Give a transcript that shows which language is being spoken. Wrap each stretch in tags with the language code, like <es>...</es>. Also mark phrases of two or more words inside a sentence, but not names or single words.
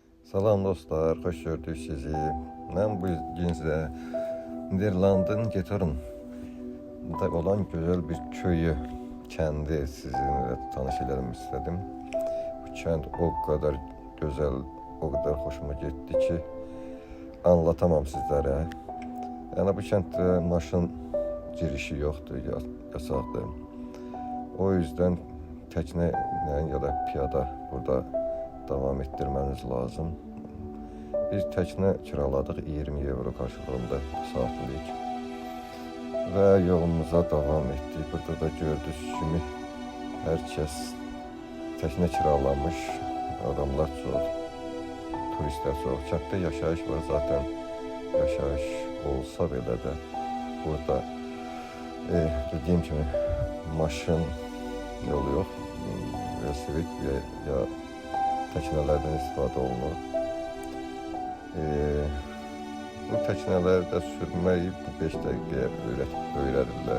<az>Salam dostlar, xoş gördük sizi. Mən bu gün sizə Niderlandın Getor'da olan gözəl bir köyü, kəndi sizinlə tanış</az> <tr>edelim istedim.</tr> <az>Bu kənd</az> <tr>o kadar</tr> <az>gözəl,</az> <tr>o kadar hoşuma gitti ki, anlatamam</tr> <az>sizlərə. Yəni bu kənddə maşın girişi yoxdur, yasaqdır.</az> <tr>O yüzden tekne ya da piyada burada devam ettirmeniz lazım. Biz tekne kiraladıq 20 euro karşılığında saatlik ve yolumuza devam ettik. Burada da gördüğünüz kimi herkes tekne kiralamış, adamlar çok, turistler çok.</tr> <az>Kənddə yaşayış var zaten, yaşayış olsa belə də burada dediğim kimi maşın yolu yok, velosiped ya teknelerden istifadə olunur.</az> <tr>Bu teknelerde sürmeyi</tr> <az>5 dəqiqəyə öyrədirlər.</az>